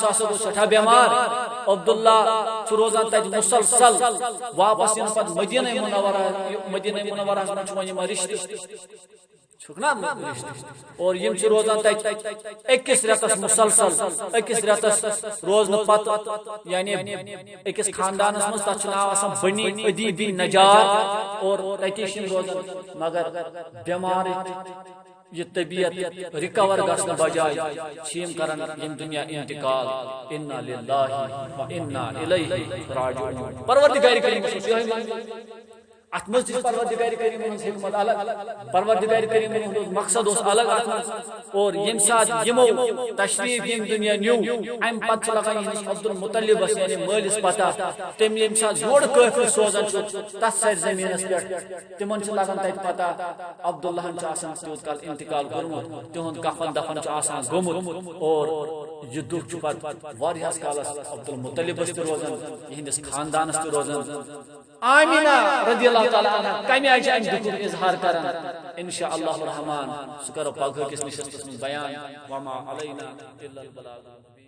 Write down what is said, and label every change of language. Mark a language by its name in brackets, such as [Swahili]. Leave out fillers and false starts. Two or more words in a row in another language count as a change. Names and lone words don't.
[Kashmiri] سُہ ہسا گوٚو سٮ۪ٹھاہ بٮ۪مار عبداللہ چھُ روزان تتہِ مُسلسل واپس یِنہٕ پتہٕ مدینہ منورہس منٛز چھُ وۄنۍ یِمن رشتہٕ چھُکھ نا رشتہٕ اور یِم چھِ روزان تتہِ أکِس رٮ۪تس مُسلسل أکِس رٮ۪تس روزنہٕ پتہٕ یعنی أکِس خاندانس منٛز تتھ چھُ ناو آسان بنی عدی بن نجار اور تتی چھِ یِم روزان مگر بٮ۪مارٕچ یہ طبیعت ریکور گژھنہٕ بجائے چھِ یِم کران ییٚمہِ دُنیا انتقال [Arabic] انا للہ و انا الیہ راجعون [Kashmiri] پروردگار کریم چھُ یِہوٚے منٛز اتھ منٛز تہِ چھِ پروردگار کریم ہٕنٛز حکمت الگ پروردگار کریم ہُنٛد مقصد اوس الگ اتھ منٛز اور ییٚمہِ ساتہٕ یِمو تشریف ییٚمہِ دُنیا نیوٗ امہِ پتہٕ چھُ لگان یِہنٛدِس عبدالمطلبس یعنی مٲلِس پتہ تٔمۍ ییٚمہِ ساتہٕ یورٕ قٲفلہٕ سوزان چھُ تتھ سرزمیٖنس پٮ۪ٹھ تِمن چھُ لگان تتہِ پتہ عبداللہن چھُ آسان تیوٗت کال انتقال کوٚرمُت تِہُنٛد کفن دفن چھُ آسان گوٚمُت اور یہ دُکھ چھُ پتہٕ واریاہس کالس عبدالمطلبس تہِ روزان یِہنٛدِس خاندانس تہِ روزان آمینہ [Arabic] رضی اللہ تعالیٰ عنہ [Kashmiri] کمہِ آیہِ چھِ امہِ دُکھُک اظہار کران [Arabic] انشاء اللہ الرحمان [Kashmiri] سُہ کرو پگہٕکِس نشستس منٛز بیان [Arabic] وما علینا الا البلاغ